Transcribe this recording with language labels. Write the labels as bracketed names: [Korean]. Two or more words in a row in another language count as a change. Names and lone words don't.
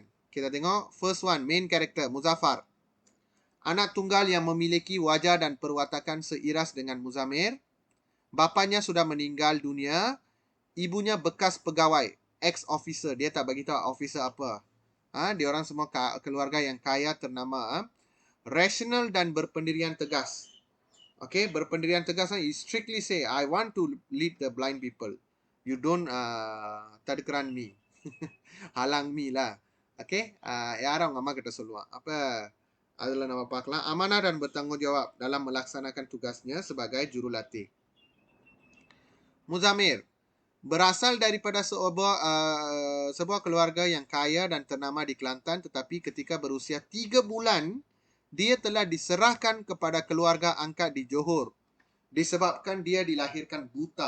[Malay] Kita tengok [English] first one, main character [Malay] Muzaffar. Anak tunggal yang memiliki wajah dan perwatakan seiras dengan Muzamir. Bapanya sudah meninggal dunia. Ibunya bekas pegawai, ex-officer. Dia tak bagi tahu officer apa. Dia orang semua keluarga yang kaya ternama. Rational dan berpendirian tegas. Okay, berpendirian tegas. [English] He strictly say, I want to lead the blind people. You don't தடுக்கிறான் me. [Malay] halang me lah. [Tamil] Okay, யாரும் அவங்க அம்மா கிட்ட சொல்லுவான். அப்போ அதில் நம்ம பார்க்கலாம். [Malay] Amanah dan bertanggungjawab dalam melaksanakan tugasnya sebagai jurulatih. Muzamir berasal daripada sebuah keluarga yang kaya dan ternama di Kelantan, tetapi ketika berusia 3 bulan, dia telah diserahkan kepada keluarga angkat di Johor disebabkan dia dilahirkan buta.